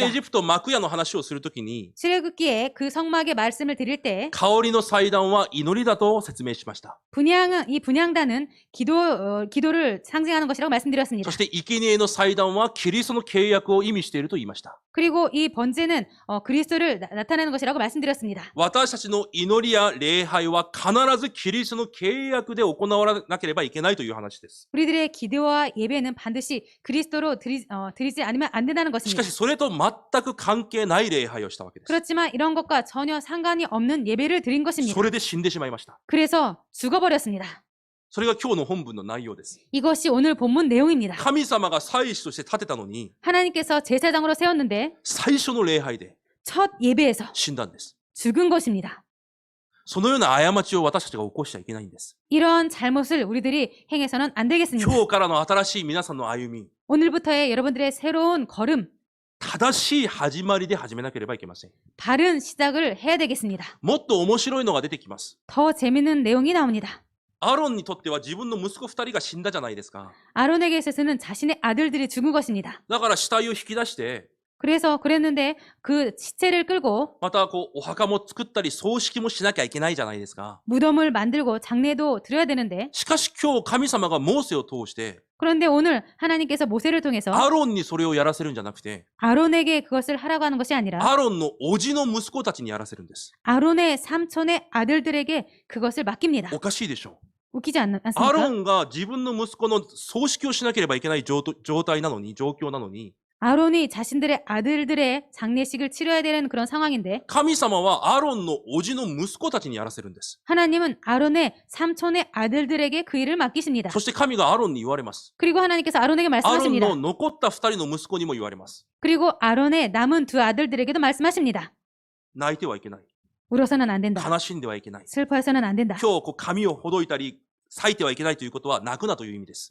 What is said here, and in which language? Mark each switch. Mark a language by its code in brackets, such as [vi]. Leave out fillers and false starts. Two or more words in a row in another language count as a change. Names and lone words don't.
[ja] エジプト幕屋の話をするときに、 [ko] 출애굽기에 그 성막의 말씀을 드릴 때 [ja] 香りの祭壇は祈りだと説明しました。 [ko] 이 분향단은 기도를 상징하는 것이라고 말씀드렸습니다. [ja] そして生贄の祭壇はキリストの契約を意味していると言いました。 [ko] 그리고 이 번제는 그리스도를 나타내는 것이라고 말씀드렸습니다. [ja] 私たちの祈りや礼拝は必ずキリストの契約で行わなければいけないという話です。 [ko] 우리들의 기도와 예배는 반드시 그리스도로 드리지 않으면 안 된다는 [ja] し [ko] 것입니다. [ja] かしそれと全く関係ない礼拝をしたわけです。 [ko] 그렇지만 이런 것과 전혀 상관이 없는 예배를 드린 것입니다. [ja] それで死んでしまいました。 [ko] 그래서 죽어버렸습니다. [ja] それが今日の本文の内容です。 [ko] 이것이 오늘 본문 내용입니다. [ja] 神様が祭司として立てたのに、 [ko] 하나님께서 제사장으로 세웠는데 [ja] 最初の礼拝で [ko] 첫 예배에서 [ja] 死んだんです。 [ko] 죽은 것입니다. [ja] そのような過ちを私たちが起こしちゃいけないんです。 [ko] 이런 잘못을 우리들이 행해서는 안 되겠습니다. [ja] 今日からの新しい皆さんの歩み、 [ko] 오늘부터의 여러분들의 새로운 걸음, [ja] 正しい始まりで始めなければいけません。 [ko] 바른 시작을 해야 되겠습니다. [ja] もっと面白いのが出てきます。 [ko] 더 재밌는 내용이 나옵니다. [ja] アロンにとっては自分の息子2人が死んだじゃないですか。 [ko] 아론에게 있어서는 자신의 아들들이 죽은 것입니다. [ja] だから死体を引き出して、 [ko] 그래서 그랬는데 그 시체를 끌고 [ja] またお墓も作ったり葬式もしなきゃいけないじゃないですか。 [ko] 무덤을 만들고 장례도 드려야 되는데 [ja] しかし今日神様がモーセを通して、 [ko] 그런데 오늘 하나님께서 모세를 통해서 [ja] アロンにそれをやらせるんじゃなくて、 [ko] 아론에게 그것을 하라고 하는 것이 아니라 [ja] アロンの叔父の息子たちにやらせるんです。 [ko] 아론의 삼촌의 아들들에게 그것을 맡깁니다. [ja] おかしいでしょ。 [ko] 웃기지 [ja] アロ [ko] 않습니까? [ja] ンが自分の息子の葬式をしなければいけない状態なのに、状況なのに、 [ko] 아론이 자신들의 아들들의 장례식을 치러야 되는 그런 상황인데 [ja] 神様はアロンの叔父の息子たちにやらせるんです。 [ko] 하나님은 아론의 삼촌의 아들들에게 그 일을 맡기십니다. [ja] そして神がアロンに言われます。 [ko] 그리고 하나님께서 아론에게 [ja] アロン [ko] 말씀하십니다. [ja] の残った2人の息子にも言われます。 [ko] 그리고 아론의 남은 두 아들들에게도 말씀하십니다. [ja] 泣いてはいけない。 [ko] 울어서는 안 된다. [ja] 悲しんではいけない。 [ko] 슬퍼해서는 안 된다. [ja] 今日髪をほどいたり、裂いてはいけないということは泣くなという意味です。